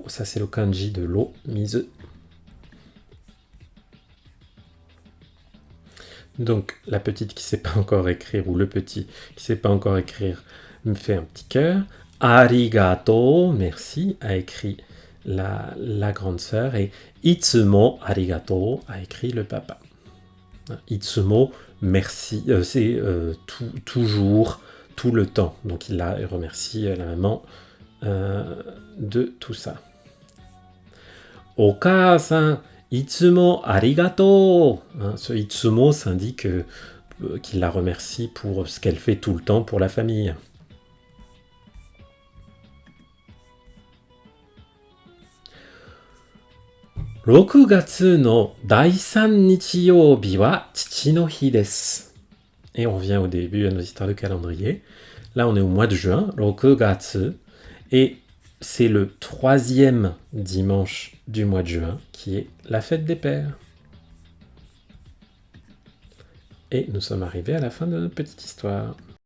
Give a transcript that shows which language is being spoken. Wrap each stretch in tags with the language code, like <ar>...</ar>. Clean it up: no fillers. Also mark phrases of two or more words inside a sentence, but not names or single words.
<fr>Ça, c'est le kanji de l'eau, mizu. Donc, la petite qui ne sait pas encore écrire, ou le petit qui ne sait pas encore écrire, me fait un petit cœur. Arigato, merci, a écrit la grande sœur.</fr> <ja>Et いつもありがとう,</ja> <fr>a écrit le papa. Itsumo, merci, c'est toujours, tout le temps. Donc, il remercie la maman de tout ça.</fr> <ja>お母さん、いつもありがとう.</ja> <fr>Ce itsumo s'indique qu'il la remercie pour ce qu'elle fait tout le temps pour la famille.</fr> <ja>« 6 月の第3日曜日は父の日です。</ja> <fr>Et on revient au début à nos histoires de calendrier. Là, on est au mois de juin, 6月. Et c'est le 3e dimanche du mois de juin qui est la fête des pères. Et nous sommes arrivés à la fin de notre petite histoire.</fr>